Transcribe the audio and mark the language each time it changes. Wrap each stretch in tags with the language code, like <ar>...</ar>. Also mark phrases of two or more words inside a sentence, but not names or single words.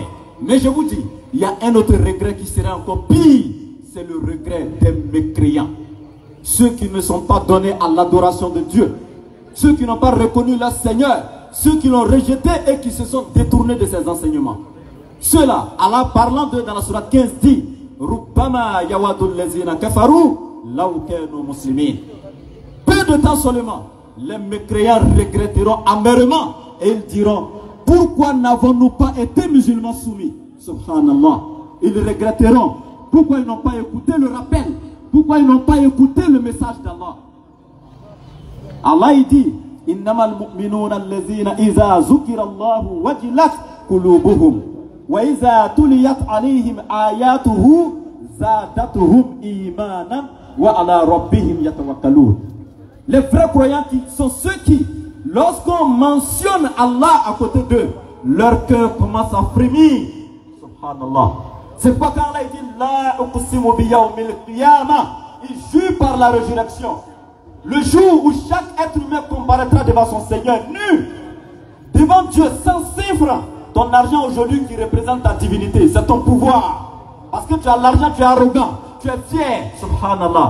<fr>Mais je vous dis, il y a un autre regret qui sera encore pire. C'est le regret des mécréants. Ceux qui ne sont pas donnés à l'adoration de Dieu. Ceux qui n'ont pas reconnu leur Seigneur. Ceux qui l'ont rejeté et qui se sont détournés de ses enseignements. Ceux-là, Allah parlant d'eux dans la sourate 15 dit,</fr> <ar>ربما يود الذين كفروا لو كانوا مسلمين.</ar> <fr>Peu de temps seulement, les mécréants regretteront amèrement et ils diront, pourquoi n'avons-nous pas été musulmans soumis? Subhanallah. Ils regretteront. Pourquoi ils n'ont pas écouté le rappel? Pourquoi ils n'ont pas écouté le message d'Allah? Allah il dit</fr> <ar>إنما المؤمنون الذين إذا ذكر الله وجلت قلوبهم وإذا تليت عليهم آياته زادتهم إيمانا وعلى ربهم يتوكلون.</ar> <fr>Les vrais croyants sont ceux qui, lorsqu'on mentionne Allah à côté d'eux, leur cœur commence à frémir. Subhanallah. C'est pas quand Allah dit</fr> <ar>لا أقسم بيوم القيامة,</ar> <fr>il jure par la résurrection. Le jour où chaque être humain comparaîtra devant son Seigneur nu, devant Dieu, sans 5 francs. Ton argent aujourd'hui qui représente ta divinité, c'est ton pouvoir. Parce que tu as l'argent, tu es arrogant, tu es fier. Subhanallah.</fr>